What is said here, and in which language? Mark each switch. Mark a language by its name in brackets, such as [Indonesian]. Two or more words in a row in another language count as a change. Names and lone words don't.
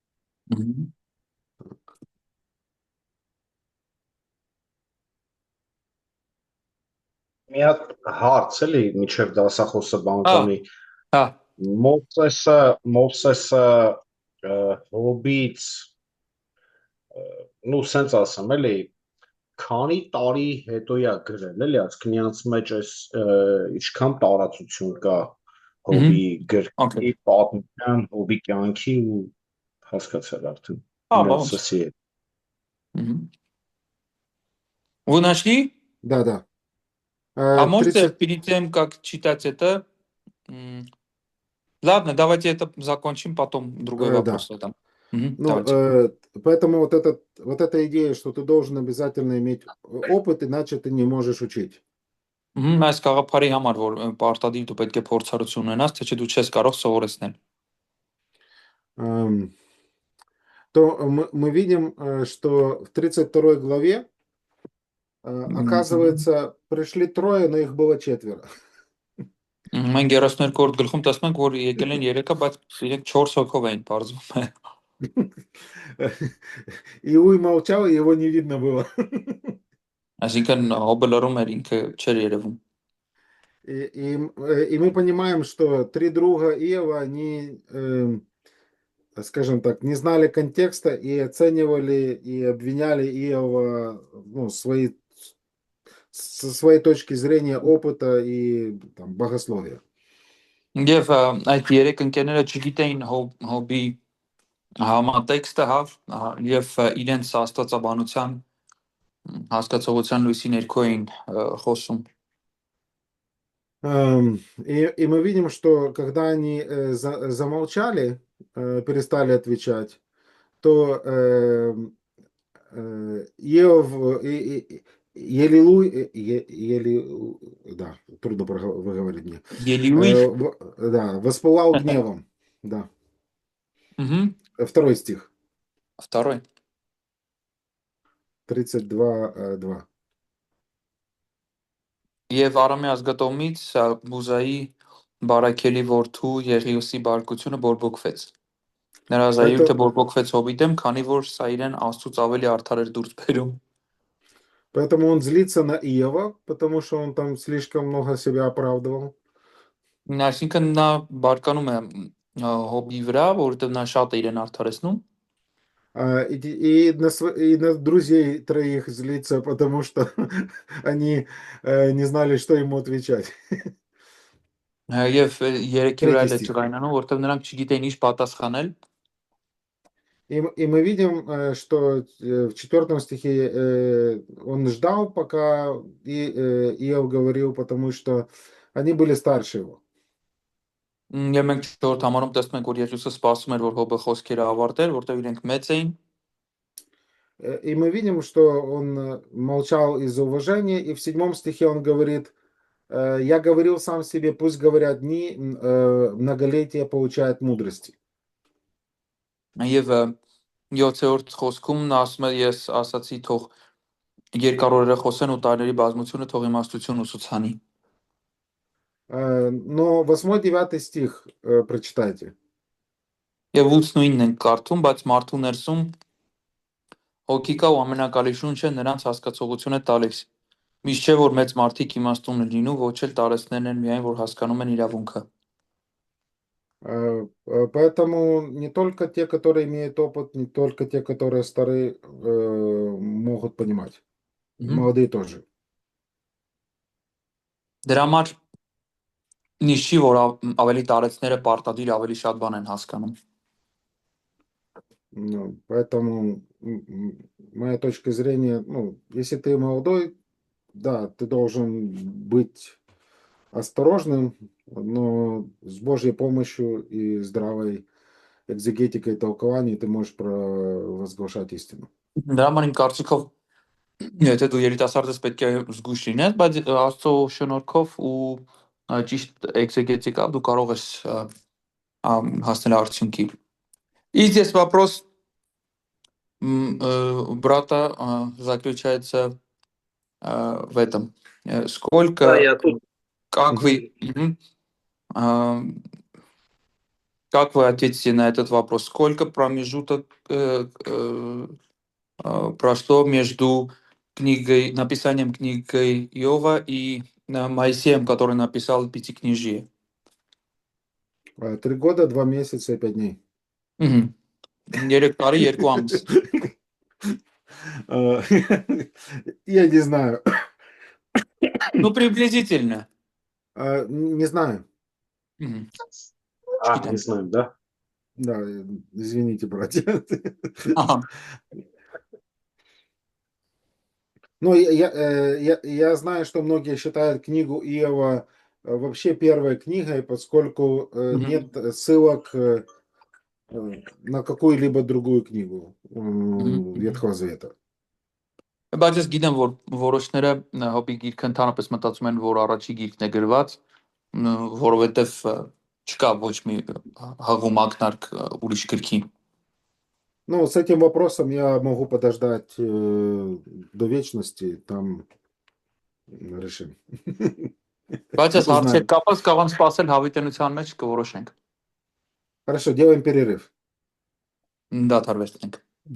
[Russian] Так. [Armenian] Մի հատ հարց էլի միջև դասախոսը բանկանի Հա, Մովսեսը հոբից նու սենց ասեմ էլի քանի տարի հետո է գրել էլի ասկնյանց մեջ այս ինչքան տարածություն կա հոբի գրքի պատմության հոբի կյանքի ու հասկացել արդեն Մովսեսի [Russian] Вы нашли? Да. А можете 30... перед тем, как читать это... Ладно, давайте это закончим, потом другой вопрос. Да. Там. Поэтому вот эта идея, что ты должен обязательно иметь опыт, иначе ты не можешь учить. [Armenian] Այս գաղափարի համար, որ պարտադիր դու պետք է փորձառություն ունենաս, թե չէ դու չես կարող սովորեցնել։ [Russian] То мы видим, что в 32 главе, оказывается, пришли трое, но их было четверо. [Armenian] Մենք 32-րդ գլխում տեսնում ենք, որ եկել են 3-ը, բայց իրենք 4 հոգով էին բարձվում։ [Russian] Иуй молчал, и его не видно было. [Armenian] Այսինքն հոբը լռում էր, ինքը չէր երևում։ [Russian] И мы понимаем, что три друга Иова, они, скажем так, не знали контекста и оценивали и обвиняли Иова, со своей точки зрения опыта и там, богословия. [Armenian] Եվ այդ 3 ընկերները չգիտեին հոբի համատեքստը, եւ իրենց աստվածաբանության հասկացողության լույսի ներքո էին խոսում։ [Russian] И мы видим, что когда они замолчали, перестали отвечать, то Иов, да, трудно выговорить мне. Да, воспылал гневом. Да. Второй стих. Второй. 32:2. [Armenian] Եվ Արամի ազգատոմից Բուզայի բարակելի որդու Եղիոսի բարկությունը բորբոքվեց։ Նրա զայրույթը բորբոքվեց հոբի դեմ, քանի որ սա իրեն Աստծուց ավելի արդար էր դուրս բերում։ [Russian] Поэтому он злится на Иова, потому что он там слишком много себя оправдывал. [Armenian] Այսինքն նա բարկանում է հոբի вրա, որովհետև նա շատ է իրեն արդարեցնում։ [Russian] И на друзей троих злится, потому что они не знали, что ему отвечать. [Armenian] Եվ երեքի վրա էլ է ճղայնանում, որովհետև նրանք չգիտեին ինչ պատասխանել։ [Russian] И мы видим, что в 4 стихе он ждал, пока Иов говорил, потому что они были старше его. [Armenian] Եվ մենք 4 համարում տեսնում ենք, որ Եսուսը սպասում էր, որ հոբը խոսքերը ավարտեր, որտեղ իրենք մեծ էին։ [Russian] И мы видим, что он молчал из-за уважения, и в 7 стихе он говорит: я говорил сам себе, пусть говорят дни, многолетия получают мудрости. [Armenian] Եվ 7-րդ խոսքում նա ասում է, ես ասացի, թող երկար օրերը խոսեն ու տարիների բազմությունը թող իմաստություն ուսուցանի։ [Russian] Но 8-9 стих прочитайте. [Armenian] Եվ 8-9-ն ենք կարդում, բայց մարդու ներսում հոգի կա ու ամենակալի շունչը նրանց հասկացողություն է տալիս։ Միշտ չէ, որ մեծ մարդիկ իմաստուն են լինում, ոչ էլ տարեցներն են միայն, որ հասկանում են իրավունքը։ [Russian] Поэтому не только те, которые имеют опыт, не только те, которые старые, могут понимать. Молодые тоже. [Armenian] Դրա համար միշտ չի, որ ավելի տարեցները պարտադիր ավելի շատ բան են հասկանում։ [Russian] Ну, поэтому моя точка зрения, ну, если ты молодой, да, ты должен быть осторожным, но с Божьей помощью и здравой экзегетикой и толкованием ты можешь провозглашать истину. [Armenian] Դրա համար իմ կարծիքով եթե դու երիտասարդ ես պետք է զգույշ լինես, բայց Աստծո շնորհքով ու ճիշտ էքզեգետիկով դու կարող ես հասնել արդյունքի։ [Russian] И здесь вопрос брата заключается в этом. Сколько, Да, я тут. как вы, как вы ответите на этот вопрос? Сколько промежуток прошло между написанием книги Иова и Моисеем, который написал Пятикнижие? 3 года, 2 месяца и 5 дней. [Armenian] 3 տարի 2 ամիս։ [Russian] Я не знаю. Ну, приблизительно. Не знаю. Не знаю, да? Да, извините, братья. Ага. Ну, я знаю, что многие считают книгу Иова вообще первой книгой, поскольку нет ссылок на какую-либо другую книгу Ветхого Завета. [Armenian] Բայց ես գիտեմ, որ որոշները հոբի գիրքը ընդհանրապես մտածում են, որ առաջի գիրքն է գրված, որովհետև չկա ոչ մի հղում ակնարկ ուրիշ գրքի։ [Russian] Ну, с этим вопросом я могу подождать до вечности, там решим. [Armenian] Բայց ես հարցեր կապած կարող եմ սպասել հավիտենության մեջ կորոշենք։ [Russian] Хорошо, делаем перерыв. [Armenian] Դադարվեցնենք։